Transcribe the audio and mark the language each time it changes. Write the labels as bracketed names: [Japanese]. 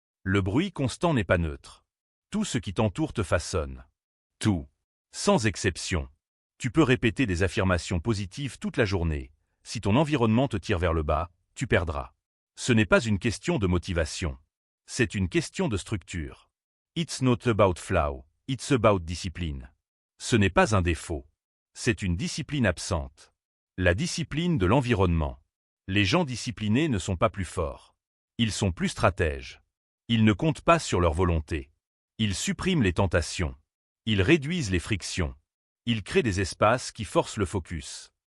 [French] Le bruit constant n'est pas neutre. Tout ce qui t'entoure te façonne. Tout. Sans exception. Tu peux répéter des affirmations positives toute la journée. Si ton environnement te tire vers le bas, tu perdras. Ce n'est pas une question de motivation. C'est une question de structure. [English] It's not about flow, it's about discipline. [French] Ce n'est pas un défaut. C'est une discipline absente. La discipline de l'environnement. Les gens disciplinés ne sont pas plus forts. Ils sont plus stratèges. Ils ne comptent pas sur leur volonté. Ils suppriment les tentations. Ils réduisent les frictions. Ils créent des espaces qui forcent le focus.